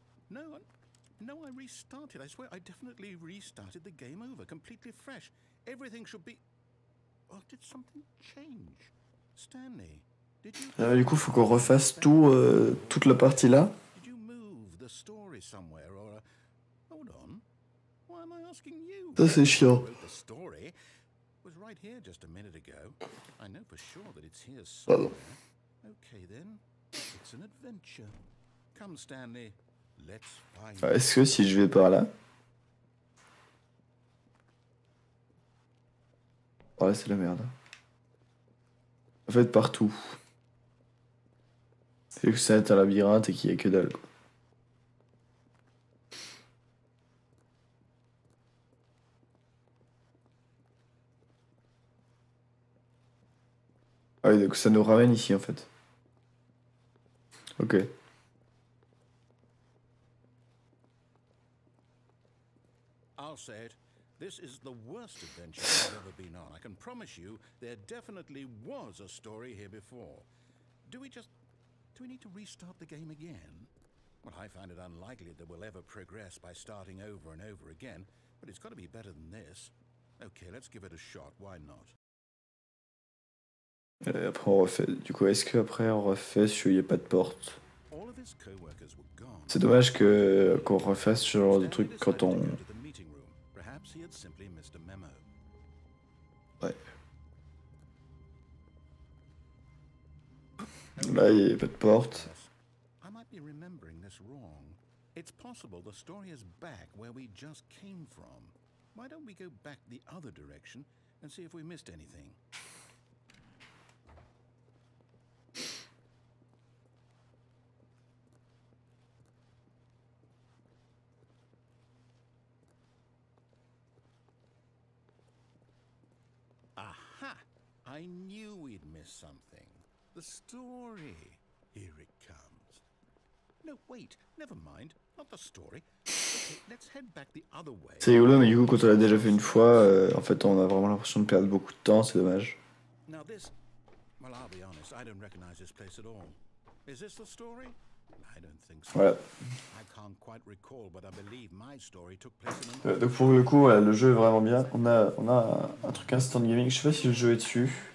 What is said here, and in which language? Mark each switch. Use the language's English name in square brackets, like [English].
[English] No, I restarted. I swear I definitely restarted the game over, completely fresh. Everything should be... Oh, did something change? Stanley, did you... [French] Du coup, faut qu'on refasse toute la partie là. [English] Did you move the story somewhere or... Hold on. Why am I asking you? [French] Ça, c'est chiant. [English] Wrote the story was right here just a minute ago. I know for sure that it's here [French] Pardon. [English] somewhere. Okay then, it's an adventure. Come, Stanley. Let's find... [French] Est-ce que si je vais par là... Oh là, c'est la merde. En fait, partout. Vu que ça va être un labyrinthe et qu'il y a que dalle, quoi. Ah oui, donc ça nous ramène ici en fait. Ok. [English] I'll say it. This is the worst adventure I've ever been on. I can promise you there definitely was a story here before. Do we need to restart the game again? Well, I find it unlikely that we'll ever progress by starting over and over again, but it's got to be better than this. Okay, let's give it a shot. Why not? [French] Après on refait. Du coup, est-ce qu'après on refait si il n'y a pas de porte? [English] All of his co-workers were gone. [French] C'est dommage que qu'on refasse ce genre de truc quand on. [English] Perhaps he had simply missed a memo. [French] Ouais. Là, il n'y a pas de porte. [English] I might be remembering this wrong. It's possible the story is back where we just came from. Why don't we go back the other direction and see if we missed anything? Aha! I knew we'd miss something. The story. Here it comes. No, wait, never mind. Not the story. Okay, let's head back the other way. [French] C'est rigolo, mais du coup, quand on l'a déjà fait une fois, en fait, on a vraiment l'impression de perdre beaucoup de temps, c'est dommage. [English] Now this, well, I'll be honest, I don't recognize this place at all. Is this the story? I don't think so. [French] Voilà. [English] I can't quite recall, but I believe my story took place in an [French] Donc pour le coup, voilà, le jeu est vraiment bien. On a un truc instant gaming. Je sais pas si le jeu est dessus.